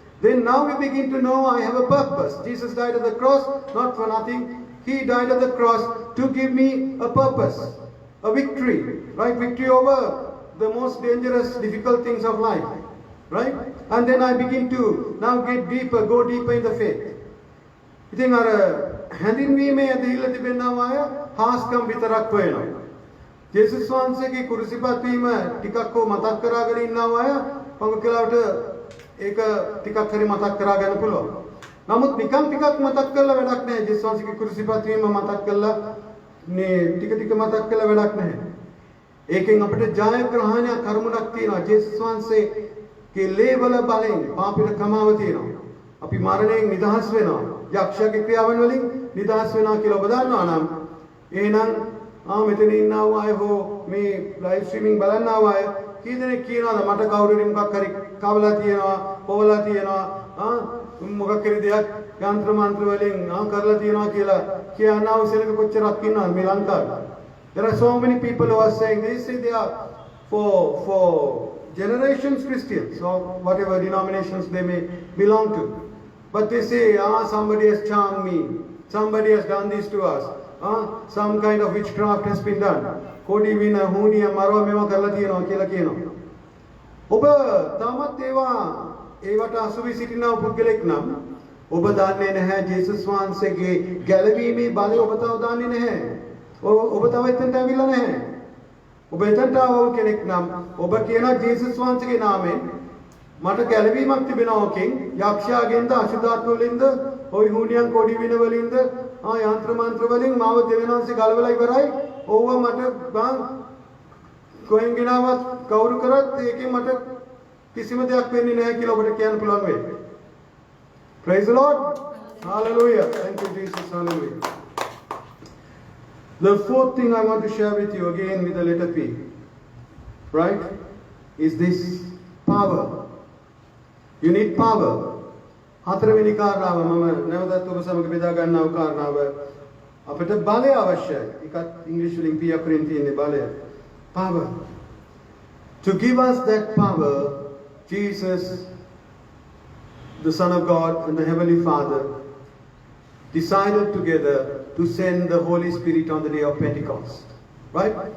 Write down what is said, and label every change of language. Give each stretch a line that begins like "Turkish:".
English: Then now we begin to know I have a purpose. Jesus died at the cross, not for nothing. He died at the cross to give me a purpose, a victory, right? Victory over the most dangerous, difficult things of life, right? And then I begin to now get deeper, go deeper in the faith.
Sinhala: ඉතින් අර හැඳින්වීමේ දීලා තිබෙනවා අය හාස්කම් විතරක් වෙනවා. ජේසුස් වහන්සේගේ කුරුසිපත් වීම ටිකක් හෝ මතක් කරගෙන ඉන්නවා අය පංගකලාවට ඒක ටිකක් හරි මතක් කරගන්න පුළුවන්. නමුත් නිකන් ටිකක් මතක් කරලා වැඩක් නැහැ. ජේසුස් වහන්සේගේ කුරුසිපත් වීම මතක් කරලා මේ ටික මතක් කරලා වැඩක් නැහැ. ඒකෙන් අපිට ජයග්‍රහණයක් කර්මයක් තියෙනවා. ජේසුස් වහන්සේගේ ලේවල බලෙන් පාපිට කමාව තියෙනවා. අපි මරණයෙන් නිදහස් වෙනවා. යක්ෂයාගේ ක්‍රියාවන් වලින් නිදහස් වෙනවා කියලා ඔබ දන්නවා නම් එහෙනම් මෙතන ඉන්නා වූ අය හෝ මේ ලයිව් ස්ට්‍රීමින් බලන්නා වූ අය කී දෙනෙක් කියනවාද මට කවුරු හරි මොකක් හරි කවලා තියෙනවා පොවලා තියෙනවා මොකක් හරි දෙයක් යන්ත්‍ර මන්ත්‍ර වලින් කරලා තියෙනවා කියලා කියනවා සෙනඟ කොච්චරක් ඉන්නවද මේ ලංකාවේ.
English: There are so many people who are saying they say they are for generations Christians or whatever denominations they may belong to. But they say, somebody has charmed me. Somebody has done this to us. Some kind of witchcraft has been done.
Sinhala: Kodi vina, huniya, marwa meva karla thiyena kiyala kiyena. Oba tamat ඒවට අසුවි සිටිනා පුද්ගලෙක් නම් ඔබ දන්නේ නැහැ ජේසුස් වහන්සේගේ ගැලවීමේ බලය ඔබ තව දන්නේ නැහැ. ඔබ තව එතනට ඇවිල්ලා නැහැ. ඔබ එතනට ආව කෙනෙක් නම් ඔබ කියන ජේසුස් වහන්සේගේ නාමයෙන් මට ගැලවීමක් තිබෙනවා ඔකෙන් යක්ෂයාගෙන්ද අශුද්ධාත්ම වලින්ද ওই හුණියන් කොඩි වින වලින්ද යන්ත්‍ර මන්ත්‍ර වලින් මාව දෙවියන්වහන්සේ ගලවලා ඉවරයි. ඕව මට කොහෙන් ගෙනාවත් කවුරු කරත් ඒකෙන් මට කිසිම දෙයක් වෙන්නේ නැහැ කියලා ඔබට කියන්න පුළුවන් වෙයි.
English: Praise the Lord. Hallelujah. Thank you Jesus. Hallelujah. The fourth thing I want to share with you again with the letter P, right, is this power. You need power.
Sinhala: හතරවෙනි කාරණාව මම නැවතත් ඔබ සමග බෙදා ගන්නව කාරණාව අපිට බලය අවශ්‍යයි. ඒකත් ඉංග්‍රීසි වලින් P අකුරෙන් තියෙන්නේ බලය.
English: Power. To give us that power, Jesus, the Son of God and the Heavenly Father decided together to send the Holy Spirit on the day of Pentecost, right?